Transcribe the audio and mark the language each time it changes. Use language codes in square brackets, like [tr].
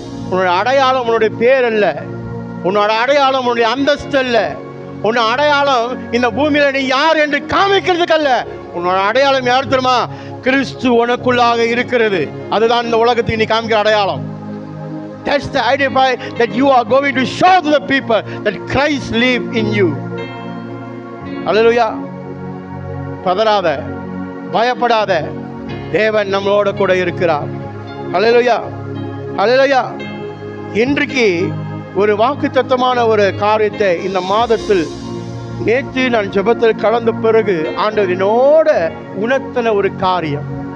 [ta] உன்னோட அடையாளம் உன்னுடைய பேர் அல்ல, உன்னோட அடையாளம் உன்னுடைய அந்தஸ்து அல்ல, உன்னோட அடையாளம் இந்த பூமியில நீ யார் என்று காமிக்கிறதுக்கு அல்ல. உன்னோட அடையாளம் யார் தெரியுமா? கிறிஸ்து உனக்குள்ளாக இருக்கிறது. அதுதான் இந்த உலகத்துக்கு நீ காமிக்கிற அடையாளம். [en] That's the identify that you are going to show to the people that Christ live in you. Hallelujah. [ta] பதறாத, பயப்படாத, தேவன் நம்மளோட கூட இருக்கிறார். Hallelujah. Hallelujah. இன்றைக்கு ஒரு வாக்குத்தத்தமான ஒரு காரியத்தை இந்த மாதத்தில் நேற்று நான் ஜெபத்தில் கலந்த பிறகு ஆண்டவர் என்னோட உணர்த்தின ஒரு காரியம்.